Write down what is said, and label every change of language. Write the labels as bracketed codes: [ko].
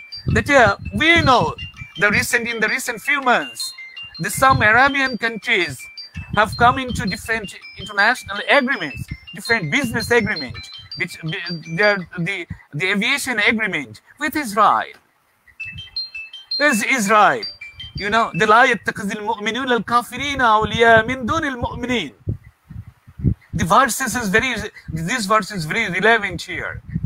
[en] That we know in the recent few months, some Arabian countries have come into different international agreements, different business agreements, which the aviation agreement with Israel. There's Israel. [ar] The لا يتخذ المؤمنون الكافرين أولياء من دون المؤمنين. [en] This verse is very relevant here.